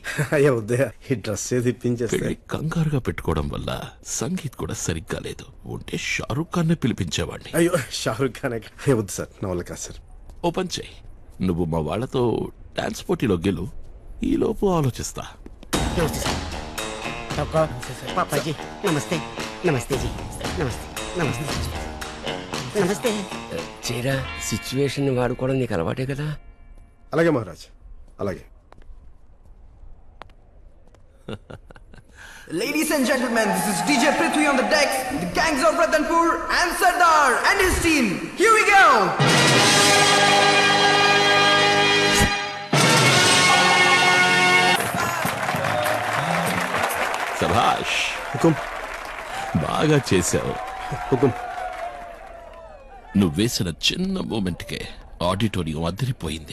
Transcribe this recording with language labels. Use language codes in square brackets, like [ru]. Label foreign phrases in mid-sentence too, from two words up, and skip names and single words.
[te] అయ్యా ఉదయ, ఈ డ్రెస్ ఏది ఇప్పించేస్తే పెళ్లి కంగారుగా పెట్టుకోవడం వల్ల సంగీత్ కూడా సరిగ్గా లేదు. ఉంటే షారూక్ ఖాన్ పిలిపించేవాడిని. అయ్యో, షారుఖ్ ఖాన్ వద్దు సార్, నా వల్ల కాదు సార్. ఓ పని చెయ్యి, నువ్వు మా వాళ్లతో డాన్స్ పోటీలో గెలు, ఈ లోపు ఆలోచిస్తా. [hi] पापा जी नमस्ते. नमस्ते जी. नमस्ते नमस्ते नमस्ते. [te] చేరా, సిచ్యువేషన్ వాడుకోవడం నీకు అలవాటే కదా. అలాగే మహారాజ్, అలాగే. [en] Ladies and gentlemen, this is DJ Prithvi on the decks, the gangs of Ratanpur and Sardar and his team. Here we go! [te] సభా శభాష్, హుకుం బాగా చేశావు. హుకుం. నువ్వు వేసిన చిన్న మూమెంట్కే ఆడిటోరియం అదిరిపోయింది.